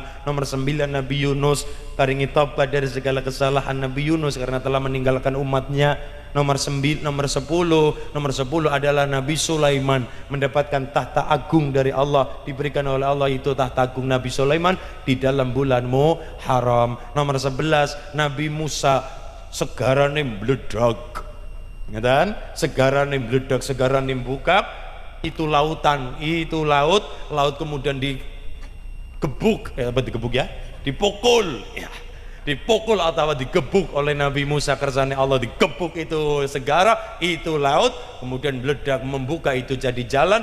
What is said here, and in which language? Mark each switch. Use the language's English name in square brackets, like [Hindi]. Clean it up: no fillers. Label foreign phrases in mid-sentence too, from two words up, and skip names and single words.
[Indonesian] Nomor 9, Nabi Yunus paringi tobat dari segala kesalahan Nabi Yunus karena telah meninggalkan umatnya. Nomor 10 adalah Nabi Sulaiman mendapatkan tahta agung dari Allah, diberikan oleh Allah itu tahta agung Nabi Sulaiman di dalam bulan Muharram. [Javanese] Nomor 11, Nabi Musa segarane mbledak. Ngeten, segarane mbledak, segarane bukak. [Indonesian] Itu lautan, itu laut kemudian digebuk, dipukul ya. Dipukul atau digebuk oleh Nabi Musa kersane Allah, digebuk itu segara, itu laut, kemudian meledak membuka itu jadi jalan.